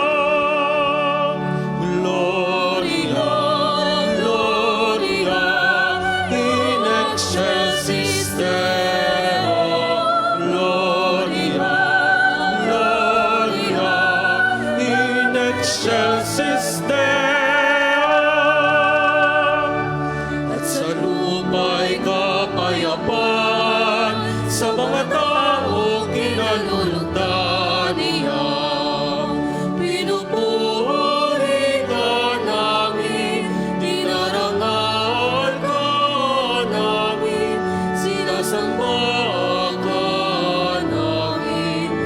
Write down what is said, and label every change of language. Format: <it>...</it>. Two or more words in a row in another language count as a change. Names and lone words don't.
<la>Gloria, Gloria, in excelsis Deo. Gloria, Gloria, in excelsis Deo.</la> <tl>At sa lupa'y kapayapaan, sa mga tao kinalulugdan niya. Pinupuri ka namin, dinarangal ka namin, sinasamba ka namin,</tl>